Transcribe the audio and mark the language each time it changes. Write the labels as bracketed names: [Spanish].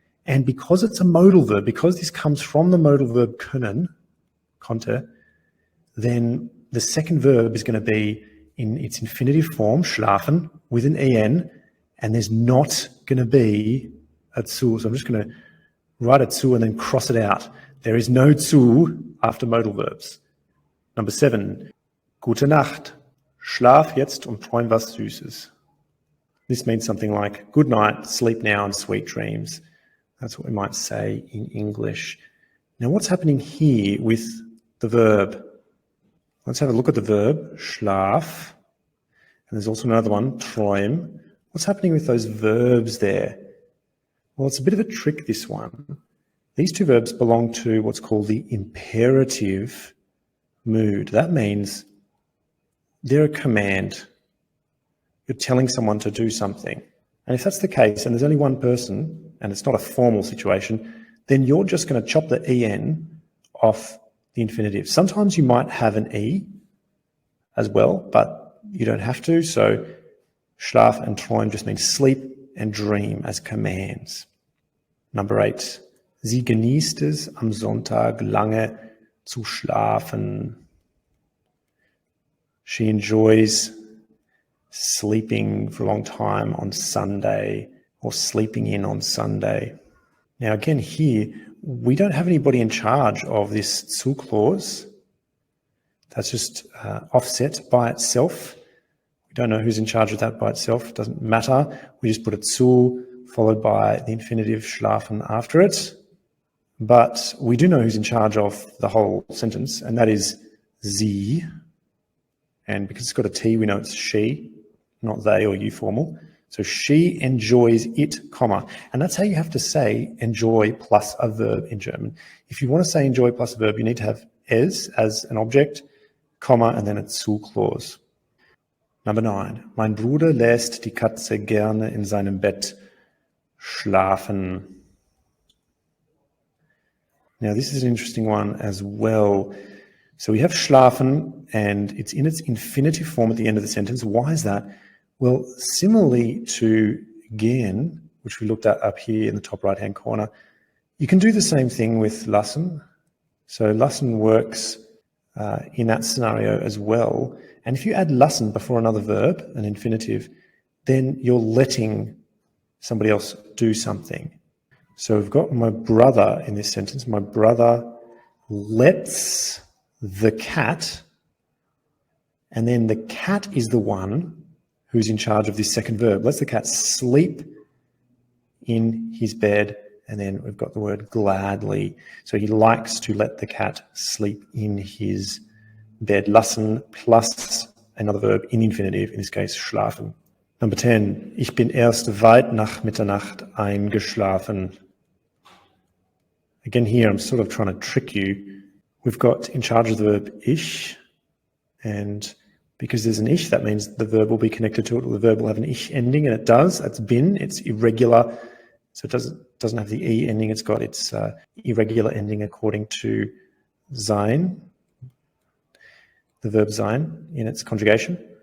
[English] And because it's a modal verb, because this comes from the modal verb können, konnte, then the second verb is going to be in its infinitive form, schlafen, with an en, and there's not going to be a zu. So I'm just going to write a zu and then cross it out. There is no zu after modal verbs. Number 7, [German] gute Nacht, schlaf jetzt und träum was Süßes. [English] This means something like, good night, sleep now, and sweet dreams. That's what we might say in English. Now, what's happening here with the verb? Let's have a look at the verb, schlaf. And there's also another one, träum. What's happening with those verbs there? Well, it's a bit of a trick, this one. These two verbs belong to what's called the imperative mood. That means they're a command. You're telling someone to do something. And if that's the case, and there's only one person, and it's not a formal situation, then you're just going to chop the en off the infinitive. Sometimes you might have an e as well, but you don't have to. So schlaf and träum just means sleep and dream as commands. Number 8. [German] Sie genießt es, am Sonntag lange zu schlafen. [English] She enjoys sleeping for a long time on Sunday, or sleeping in on Sunday. Now again here, we don't have anybody in charge of this zu clause. That's just offset by itself. We don't know who's in charge of that by itself. It doesn't matter. We just put a zu followed by the infinitive schlafen after it. But we do know who's in charge of the whole sentence, and that is sie. And because it's got a T, we know it's she, not they or you formal. So she enjoys it, comma. And that's how you have to say enjoy plus a verb in German. If you want to say enjoy plus a verb, you need to have es as an object, comma, and then a zu clause. Number 9. [German] Mein Bruder lässt die Katze gerne in seinem Bett schlafen. [English] Now this is an interesting one as well. So we have schlafen, and it's in its infinitive form at the end of the sentence. Why is that? Well, similarly to gern, which we looked at up here in the top right-hand corner, you can do the same thing with lassen. So lassen works in that scenario as well. And if you add lassen before another verb, an infinitive, then you're letting somebody else do something. So we've got my brother in this sentence. My brother lets the cat, and then the cat is the one who's in charge of this second verb. Lets the cat sleep in his bed, and then we've got the word gladly. So he likes to let the cat sleep in his bed. Lassen plus another verb in infinitive, in this case schlafen. Number 10. [German] Ich bin erst weit nach Mitternacht eingeschlafen. [English] Again here, I'm sort of trying to trick you. We've got in charge of the verb ich, and because there's an ich, that means the verb will be connected to it, or the verb will have an ich ending, and it does. That's bin. It's irregular, so it doesn't have the e ending. It's got its irregular ending according to sein, the verb sein in its conjugation.